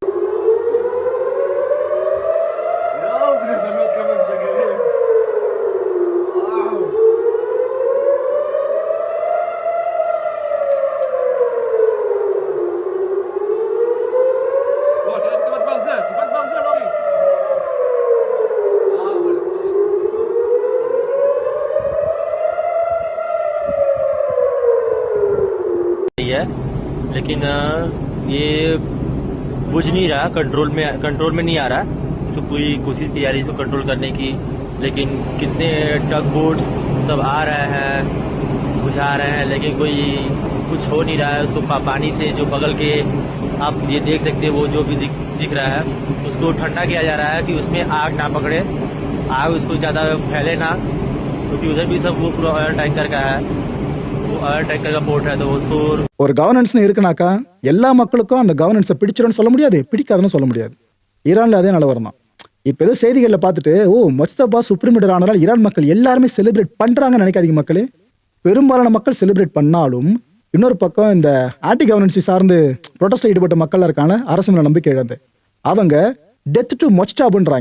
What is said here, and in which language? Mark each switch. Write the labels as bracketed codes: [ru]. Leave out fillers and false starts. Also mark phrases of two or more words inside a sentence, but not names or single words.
[he] יואו, בני זונות כמה משגרים. וואו! בוא, תראה את כיפת ברזל, כיפת ברזל, אורי. [hi] है लेकिन ये बुझ नहीं रहा, कंट्रोल में नहीं आ रहा। तो पूरी कोशिश की जा रही है इसको कंट्रोल करने की, लेकिन कितने [en] tug boats [hi] सब आ रहे हैं, बुझा रहे हैं, लेकिन कोई कुछ हो नहीं रहा है। उसको पानी से जो बगल के आप ये देख सकते हैं, वो जो भी दिख रहा है उसको ठंडा किया जा रहा है कि उसमें आग ना पकड़े, आग उसको ज़्यादा फैले ना, क्योंकि उधर भी सब वो पूरा [en] oil tanker [hi] का है, [en] oil tanker [hi] का पोर्ट है, तो उसको [ta] ஒரு கவர்னன்ஸ்னு இருக்குனாக்கா எல்லா மக்களுக்கும் அந்த கவர்னன்ஸை பிடிச்சிரும்னு சொல்ல முடியாது, பிடிக்காதுன்னு சொல்ல முடியாது. ஈரான்ல அதே நிலவரம் தான். இப்ப ஏதோ செய்திகளில் பார்த்துட்டு மொஜ்தபா [en] supreme leader [ta] ஆனாலும் ஈரான் மக்கள் எல்லாருமே செலிப்ரேட் பண்றாங்கன்னு நினைக்காதீங்க மக்களே. பெரும்பாலான மக்கள் செலிப்ரேட் பண்ணாலும் இன்னொரு பக்கம் இந்த [en] anti governance [ta] சார்ந்து ப்ரொடெஸ்ட்ல ஈடுபட்ட மக்கள் இருக்கான அரசு மேல நம்பிக்கை இழந்து அவங்க [en] death to [ta] மொஜ்தபான்றாங்க.